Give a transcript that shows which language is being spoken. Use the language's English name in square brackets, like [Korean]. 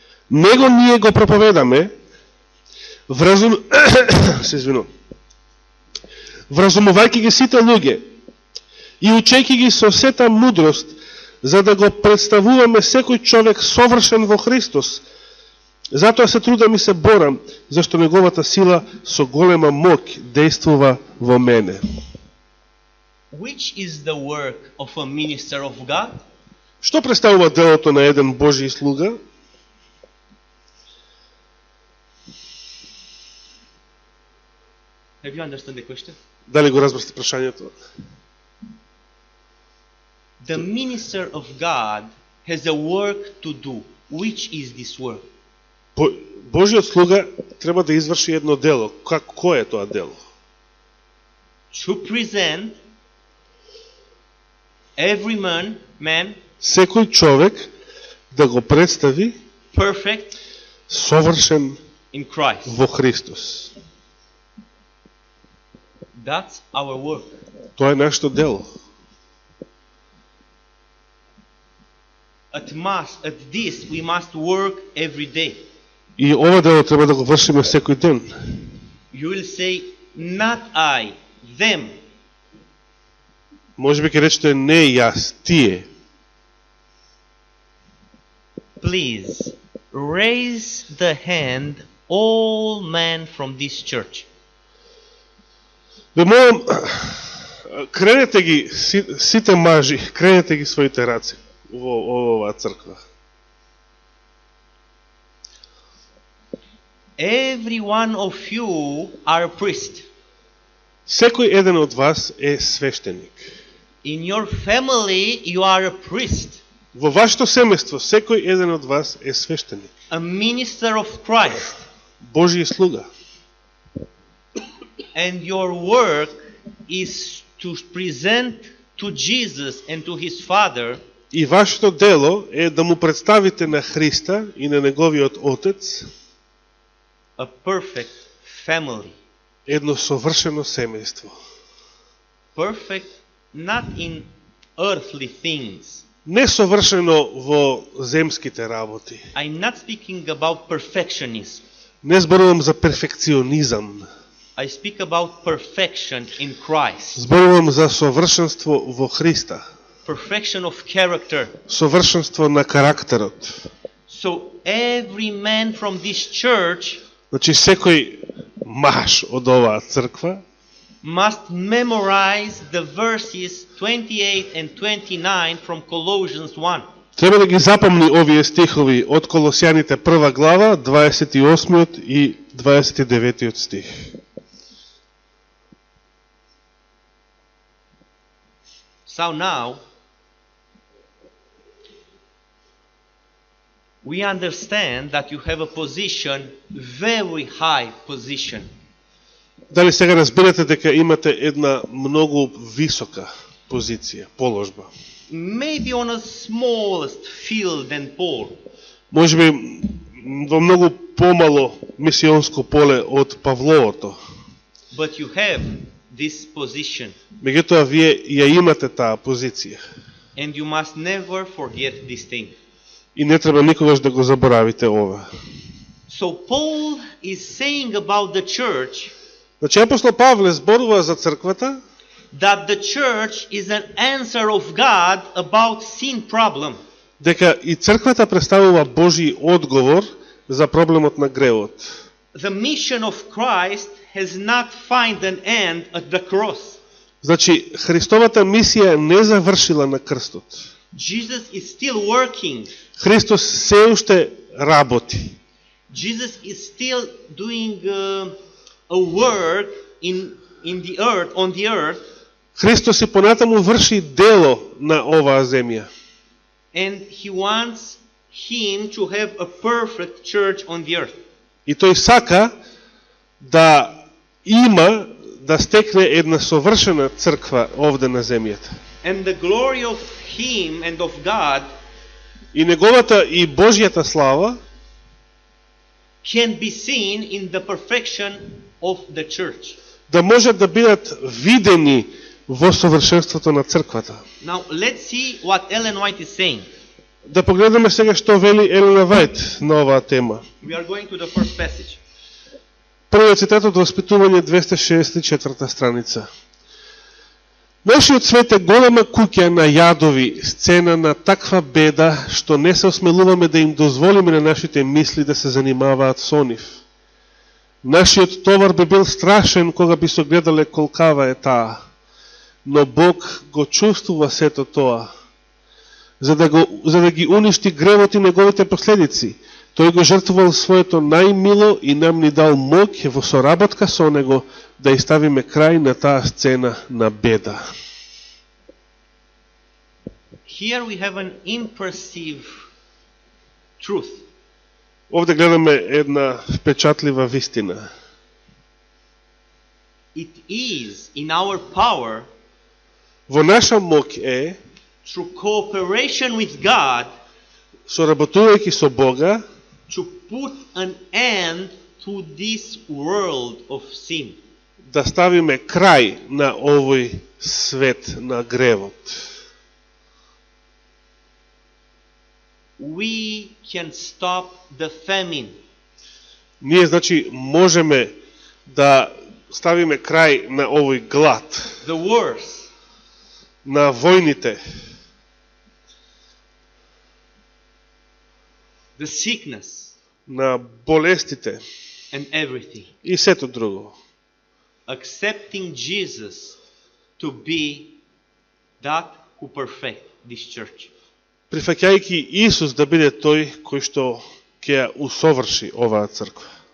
[Macedonian] Него ние го проповедаме, вразумувајќи ги сите луѓе и учејќи ги со сета мудрост, за да го представуваме секој човек совршен во Христос. Затоа се трудам и се борам, зашто неговата сила со голема моќ действува во мене. [English] Which is the work of a minister of God? [Macedonian] Што представува делото на еден Божји слуга? [English] Have you understood the question? [Macedonian] Дали го разбрасте прашањето? [English] The minister of God has a work to do. Which is this work? [Macedonian] Божјиот слуга треба да изврши едно дело. Кој е тоа дело? [English] To present every man [Macedonian] Секој човек да го представи [English] perfect [Macedonian] совршен [English] in in Christ. [Macedonian] во Христос. [English] That's our work. [Macedonian] Тоа е нашето дело. [English] At this we must work every day. [Macedonian] И ова дело треба да го вршиме секој ден. [English] You will say, not I, them. [Macedonian] Може би ќе речете не јас, тие. [English] Please raise the hand, all men from this church. [Macedonian] Ве молам, кренете ги сите мажи, кренете ги своите раце во оваа црква. [English] Every one of you are a priest. [Macedonian] Секој еден од вас е свештеник. [English] In your family you are a priest, [Macedonian] Во вашето семејство секој еден од вас е свештеник. [English] a minister of Christ. [Macedonian] Божји слуга. [English] And your work is to present to Jesus and to his Father [Macedonian] И вашето дело е да му представите на Христа и на неговиот Отец [English] a perfect family. [Macedonian] едно совршено семејство. [English] Perfect not in earthly things. [Macedonian] Не совршено во земските работи. [English] I'm not speaking about perfectionism. [Macedonian] Не зборувам за перфекционизам. [English] I speak about perfection in Christ. [Macedonian] Зборувам за совршенство во Христа. [English] Perfection of character. [Macedonian] Совршенство на карактерот. [English] So every man from this church [Macedonian] Значи секој маж од оваа црква [English] must memorize the verses 28 and 29 from Colossians 1. [Macedonian] треба да ги запомни овие стихови од Колосјаните 1 глава, 28 и 29 стих. [English] So now, we understand that you have a position, very high position. [Macedonian] Дали сега разбирате дека имате една многу висока позиција, положба? [English] Maybe on a smallest field than Paul, [Macedonian] Може би во многу помало мисионско поле од Павловото. [English] but you have this position, [Macedonian] Меѓутоа вие ја имате таа позиција [English] and you must never forget this thing. [Macedonian] и не треба никогаш да го заборавите ова. [English] So Paul is saying about the church [Macedonian] Значи апостол Павле зборува за црквата [English] that the church is an answer of God about sin problem. [Macedonian] дека и црквата представува Божји одговор за проблемот на гревот. [English] The mission of Christ has not found an end at the cross. [Macedonian] Значи Христовата мисија не завршила на крстот. [English] Jesus is still working. [Macedonian] Христос се уште работи. [English] Jesus is still doing a work in the earth, on the earth, [Macedonian] Христос и понатаму врши дело на оваа земја. [English] and he wants him to have a perfect church on the earth. [Macedonian] И тој сака да има, да стекне една совршена црква овде на земјата. [English] And the glory of him and of God [Macedonian] И неговата и Божјата слава [English] can be seen in the perfection of the church. [Macedonian] да можат да бидат видени во совршенството на црквата. [English] Now let's see what Ellen White is saying. [Macedonian] Да погледнеме сега што вели Елена Вајт на оваа тема. [English] We are going to the first passage. [Macedonian] Првиот цитат од Воспитување 264 страница. Нашиот свет е голема куќа на јадови, сцена на таква беда, што не се осмелуваме да им дозволиме на нашите мисли да се занимаваат со нив. Нашиот товар би бил страшен кога би согледале колкава е таа, но Бог го чувствува сето тоа, за да ги уништи гревот и неговите последици. Тој го жртвувал своето најмило и нам ни дал моќ во соработка со него да иставиме крај на таа сцена на беда. [English] Here we have an impressive truth. [Macedonian] Овде гледаме една впечатлива вистина. [English] It is in our power, [Macedonian] Во наша моќ е, [English] through cooperation with God, [Macedonian] соработувајќи со Бога, [English] to put an end to to this world of sin. [Macedonian] Да ставиме крај на овој свет на гревот. [English] We can stop the famine. [Macedonian] Ние, значи, можеме да ставиме крај на овој глад, [English] The wars, [Macedonian] на војните, [English] the sickness, [Macedonian] на болестите [English] and everything. [Macedonian] и сето друго. [English] Accepting Jesus to be that who perfect this church. [Macedonian] Прифаќајќи Исус да биде тој кој што ќе ја усоврши оваа црква.